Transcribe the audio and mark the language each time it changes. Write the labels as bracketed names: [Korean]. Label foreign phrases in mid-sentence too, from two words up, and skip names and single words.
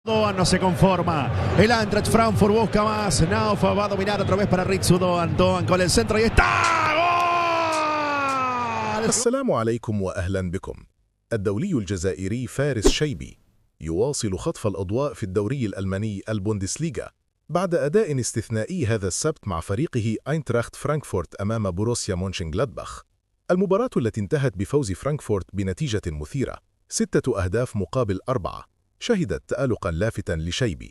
[Spanish] Doan no se conforma. El Eintracht Frankfurt busca más. Naufa va a dominar otra vez para Ritsu Doan. Doan con el centro y está. ¡Gol! [Arabic] السلام عليكم وأهلا بكم. الدولي الجزائري فارس شيبي يواصل خطف الأضواء في الدوري الألماني البوندسليغا بعد أداء استثنائي هذا السبت مع فريقه أينتراخت فرانكفورت أمام بوروسيا مونشنغلادباخ. المباراة التي انتهت بفوز فرانكفورت بنتيجة مثيرة 6 أهداف مقابل 4 شهدت تألقا لافتا لشيبي.